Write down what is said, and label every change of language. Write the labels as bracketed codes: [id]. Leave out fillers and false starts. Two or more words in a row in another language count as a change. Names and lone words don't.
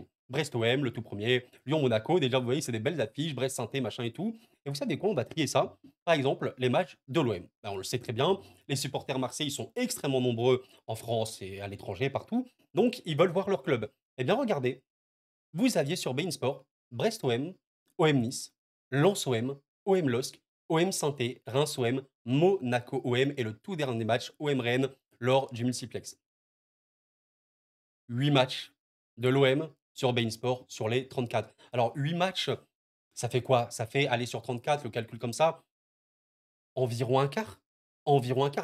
[fr] Brest-OM, le tout premier, Lyon-Monaco, déjà vous voyez, c'est des belles affiches, Brest-Sainté, machin et tout. Et vous savez quoi, on va trier ça. Par exemple, les matchs de l'OM. On le sait très bien, les supporters marseillais sont extrêmement nombreux en France et à l'étranger, partout. Donc, ils veulent voir leur club. Eh bien, regardez, vous aviez sur beIN Sport Brest OM, OM Nice, Lens OM, OM LOSC, OM Sainté, Reims OM, Monaco OM et le tout dernier match OM Rennes lors du multiplex. 8 matchs de l'OM sur beIN Sport sur les 34. Alors, 8 matchs, ça fait quoi? Ça fait aller sur 34, le calcul comme ça, environ un quart. Environ un quart.